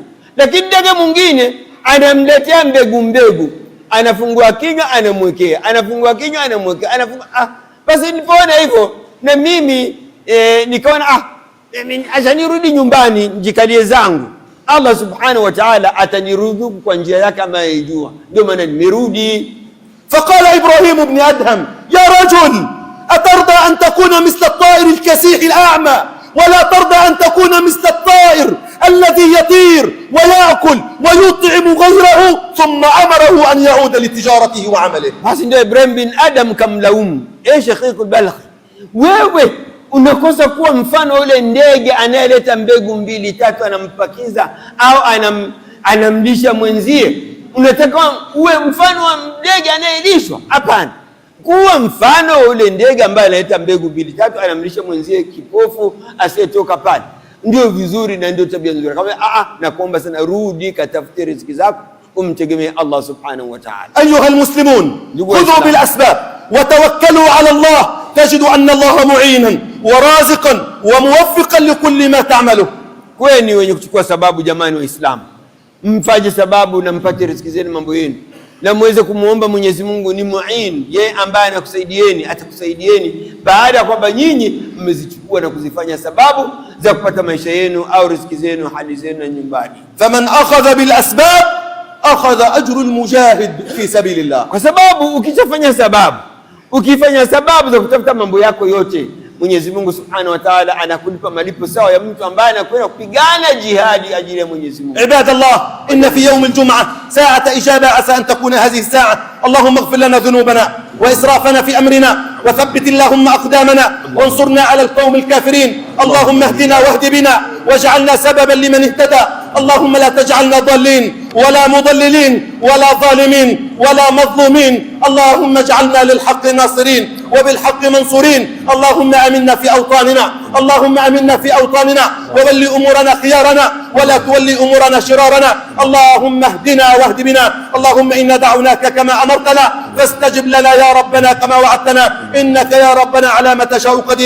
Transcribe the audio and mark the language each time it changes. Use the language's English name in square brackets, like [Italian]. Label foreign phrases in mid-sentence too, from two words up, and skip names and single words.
[Swahili] Lakini ndege mwingine anamletea mbegu, anafungua kinywa anamwekea, anafungua kinywa anamwekea, basi nilipoona hivyo na mimi nikaona acha nirudi nyumbani njikalie zangu, [Arabic] الله سبحانه وتعالى [Swahili] ataniruzuku kwa njia yake ambayo yajua, ndio maana nimerudi. [Arabic] فقال إبراهيم بن أدهم: يا رجل، أترضى أن تكون مثل الطائر الكسيح الأعمى، ولا ترضى أن تكون مثل الطائر الذي يطير ويأكل ويطعم غيره؟ ثم أمره أن يعود لتجارته وعمله. [Swahili] Basi ndio Ibrahim bin Adham kamlaumu, Shaqiq al-Balkhi, wewe unakosa kuwa mfano ule ndege anayeleta mbegu 2 3 anampakiza au anamlisha mwenzie. Unataka uwe mfano wa ndege anayelishwa? Hapana, kuwa mfano ule ndege ambaye analeta mbegu 2 3 anamlisha mwenzie kipofu asiyetoka pale. Ndio vizuri na ndio tabia nzuri. Kama nakuomba sana, rudi katafute riziki zako, umtegemee [Arabic] الله سبحانه وتعالى. أيها المسلمون، خذوا بالأسباب وتوكلوا على الله، تجدوا أن الله معينا ورازقا وموفقا لكل ما تعمله. [Swahili] Kweni wenye kuchukua sababu, jamani Waislamu, mfaje sababu na mpate riziki zenu, mambo yenu, na muweze kumuomba Mwenyezi Mungu ni muin, yeye ambaye anakusaidieni, atakusaidieni baada ya kwamba nyinyi mmezichukua na kuzifanya sababu za kupata maisha yenu au riziki zenu, hali zenu na nyumbani. [Arabic] فمن أخذ بالأسباب أخذ أجر المجاهد في سبيل الله. [Swahili] Kwa sababu ukifanya sababu za kutafuta mambo yako yote, Mwenyezi Mungu [Arabic] سبحانه وتعالى [Swahili] anakulipa malipo sawa ya mtu ambaye anakwenda kupigana jihadi ajili ya Mwenyezi Mungu. [Arabic] Ibadallah, إن في يوم الجمعة ساعة إجابة عسى أن تكون هذه الساعة. اللهم اغفر لنا ذنوبنا وإسرافنا في أمرنا وثبت اللهم أقدامنا وانصرنا على القوم الكافرين. اللهم اهدنا واهد بنا واجعلنا سببا لمن اهتدى. اللهم لا تجعلنا ضالين ولا مضلين ولا ظالمين ولا مظلومين. اللهم اجعلنا للحق ناصرين وبالحق منصورين. اللهم آمنا في أوطاننا، اللهم آمنا في أوطاننا وولي أمورنا خيارنا ولا تولي أمورنا شرارنا. اللهم اهدنا واهد بنا. اللهم إنا دعوناك كما أمرتنا فاستجب لنا يا ربنا كما وعدتنا، إنك يا ربنا على ما تشاء قدير.